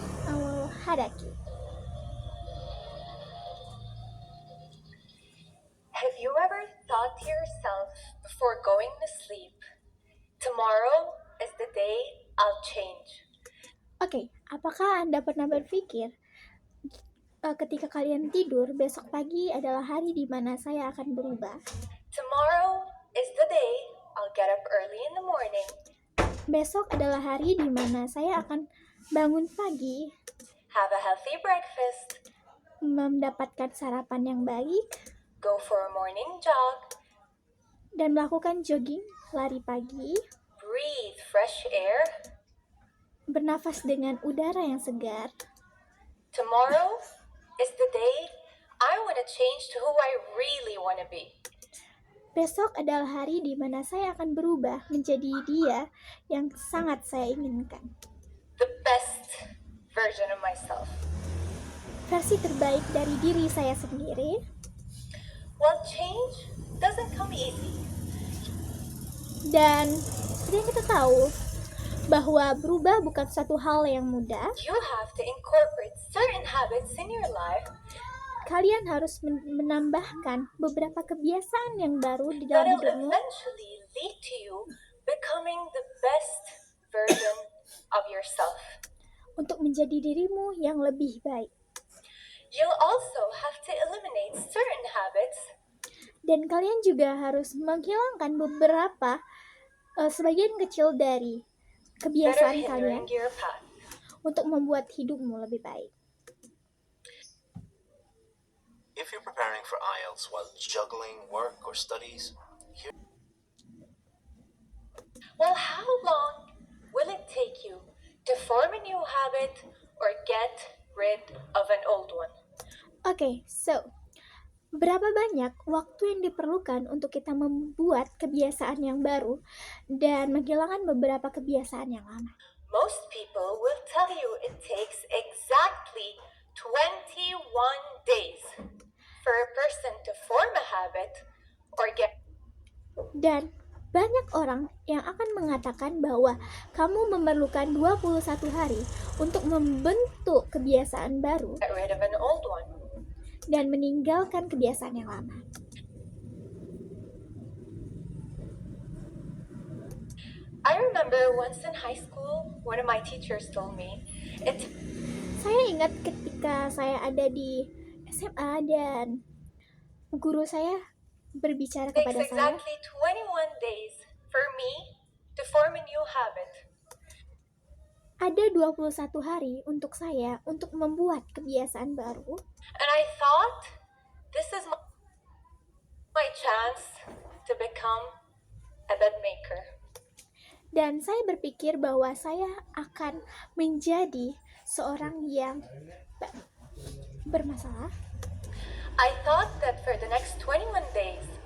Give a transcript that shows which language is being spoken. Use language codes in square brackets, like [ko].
[en] Nawal Hadaki. Have you ever thought to yourself before going to sleep, tomorrow is the day I'll change? [id] Oke, apakah Anda pernah berpikir ketika kalian tidur, besok pagi adalah hari di mana saya akan berubah? [en] Tomorrow is the day I'll get up early in the morning. [id] Besok adalah hari di mana saya akan bangun pagi, [en] have a healthy breakfast, [id] mendapatkan sarapan yang baik, [en] go for a morning jog, [id] dan melakukan jogging, lari pagi, [en] breathe fresh air. [id] bernafas dengan udara yang segar. [en] Tomorrow is the day I want to change to who I really want to be. [id] Besok adalah hari di mana saya akan berubah menjadi dia yang sangat saya inginkan. [en] The best version of myself. [id] Versi terbaik dari diri saya sendiri. [en] Well, change doesn't come easy. [id] Dan seperti yang kita tahu, bahwa berubah bukan suatu hal yang mudah. [en] You have to incorporate certain habits in your life. [id] Kalian harus menambahkan beberapa kebiasaan yang baru di dalam hidupmu [en] eventually lead to you becoming the best version of yourself. [id] untuk menjadi dirimu yang lebih baik. [en] You'll also have to eliminate certain habits. [id] Dan kalian juga harus menghilangkan beberapa sebagian kecil dari kebiasaan kalian untuk membuat hidupmu lebih baik. [en] If you're preparing for IELTS while juggling work or studies, well, how long will it take you to form a new habit or get rid of an old one? Okay, so [id] berapa banyak waktu yang diperlukan untuk kita membuat kebiasaan yang baru dan menghilangkan beberapa kebiasaan yang lama? [en] Most people will tell you it takes exactly 21 days for a person to form a habit or get. [id] Dan banyak orang yang akan mengatakan bahwa kamu memerlukan 21 hari untuk membentuk kebiasaan baru [en] Get rid of an old one. [id] Dan meninggalkan kebiasaan yang lama. [en] I remember once in high school, one of my teachers told me, [id] Saya ingat ketika saya ada di SMA dan guru saya berbicara kepada [en] takes [id] saya. [en] exactly 21 days for me to form a new habit. [id] Ada 21 hari untuk saya untuk membuat kebiasaan baru. [en] And I thought, this is my chance to become a bed maker. [id] Dan saya berpikir bahwa saya akan menjadi seorang yang bermasalah. [en] I thought that for the next 21 days.